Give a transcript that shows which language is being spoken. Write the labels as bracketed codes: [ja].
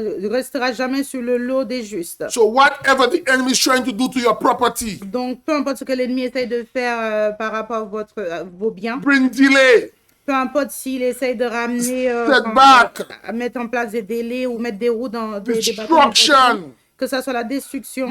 [fr] restera jamais sur le lot des justes. [en] So whatever the enemy is trying to do to your property, [fr] Donc, peu importe ce que l'ennemi essaye de faire par rapport à vos biens, [en] bring delay, [fr] peu importe s'il essaye de ramener, [en] setback, [fr] à mettre en place des délais ou mettre des roues dans des bâtons, [en] destruction, [fr] que ça soit la destruction,